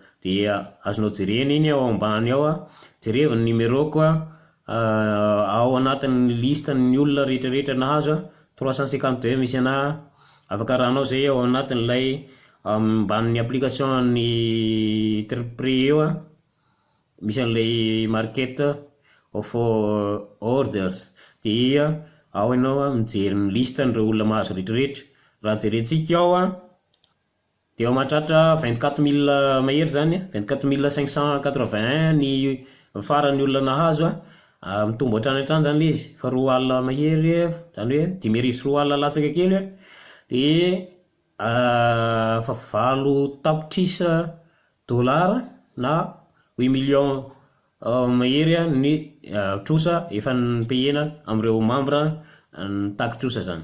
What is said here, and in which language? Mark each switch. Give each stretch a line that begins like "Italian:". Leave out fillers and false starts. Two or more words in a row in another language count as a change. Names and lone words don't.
Malagasy: Dia azonao jerena iny ao ambany ao jereo ny numéro-ko ao anatin'ny lista ny olona rehetrarehetra nahazo 352 misy anahy, afaka rahanao zay ao anatin'ilay ambanin'ny application ny Triprix eo misy an'ilay
English: market of orders,
Malagasy: dia ao ianao mijery ny lista n'ireo olona mahazo rehetrarehetra. Raha jerentsika ao dia ao mahatratra 24 000 mahery zany, 24 581 ny faran'ny olona nahazo mitombo hatrany hatrany zany ilay izy, fa 2 alina mahery zany hoe 5,4 latsaka kely dia fa 7 tapitrisa $, na 8 millions mahery ny trosa efa nipehena amin'ireo membre ny takitrosa zany.